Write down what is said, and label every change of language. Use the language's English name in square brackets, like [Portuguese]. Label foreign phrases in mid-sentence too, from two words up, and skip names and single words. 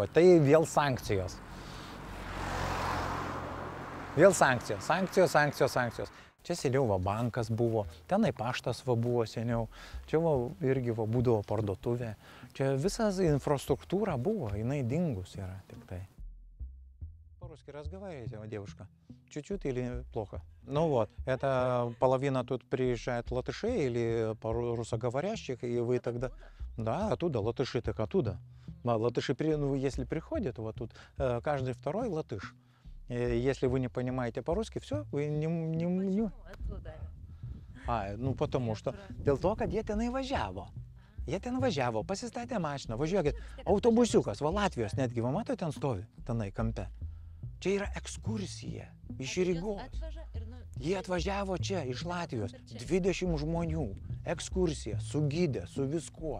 [Lithuanian] Tai vėl sankcijos. Vėl sankcijos, sankcijos. Čia seniau bankas buvo, tenai paštas buvo seniau, čia irgi būdavo parduotuvė. Čia visa инфраструктура buvo, jinai dingus yra tik tai. [Russian] По-русски разговариваете, девушка? Чуть-чуть или плохо? Ну вот, это половина тут приезжает латышей или русскоговорящих, и вы тогда... Да, оттуда, латыши так оттуда. Латыши, если приходят, вот тут каждый второй латыш. Если вы не понимаете по-русски, все, вы не... Потому что... [Lithuanian] Dėl to, kad jie tenai važiavo. Jie ten važiavo, pasistatė mašiną, važiuokit, autobusiukas, Latvijos netgi, matote, ten stovi, tenai kampe. Čia yra ekskursija iš Rygos. Jie atvažiavo čia, iš Latvijos, 20 žmonių, ekskursija, su gide, su viskuo.